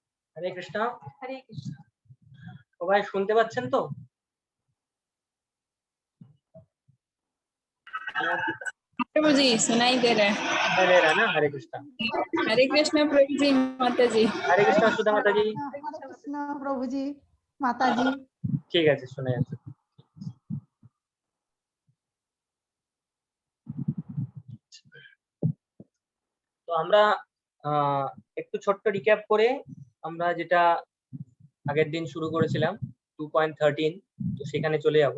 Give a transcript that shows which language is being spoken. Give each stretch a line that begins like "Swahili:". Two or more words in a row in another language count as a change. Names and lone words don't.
Bangla: হরে কৃষ্ণ।
Hindi: हरे कृष्ण।
Bangla: সবাই শুনতে পাচ্ছেন তো?
Hindi: प्रभु जी सुनाई दे रहा है।
Bangla: হরে রানা, হরে কৃষ্ণ।
Hindi: हरे कृष्ण प्रभु जी, माता जी।
Bangla: হরে কৃষ্ণ সুধা মাতাজি।
Hindi: हरे कृष्ण प्रभु जी, माता जी।
Bangla: ঠিক আছে, শুনে যাচ্ছে। তো আমরা একটু ছোট্ট রিক্যাপ করে আমরা যেটা আগের দিন শুরু করেছিলাম 2.13, তো সেখানে চলে যাব।